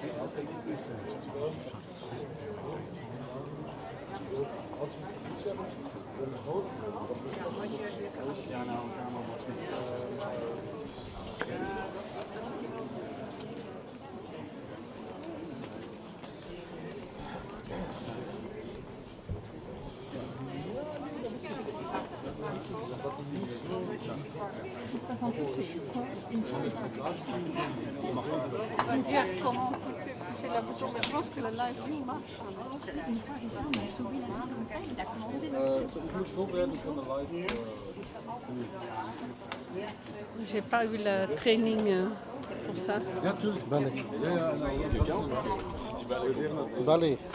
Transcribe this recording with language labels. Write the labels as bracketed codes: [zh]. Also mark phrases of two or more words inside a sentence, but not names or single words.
[nl] Ja, nou, een kamer wordt [fr] Ce qui se passe en dessous, c'est une Dire comment c'est la photo, mais je pense que le [en] live view [fr] marche. Une fois, Richard m'a sauvé la vie comme ça, il a commencé le truc. [nl] Ik moet voorbereiden voor de live. [fr] J'ai pas eu la training pour ça. [nl] Ja, tuurlijk. Ballet. Ja, nou, Ballet.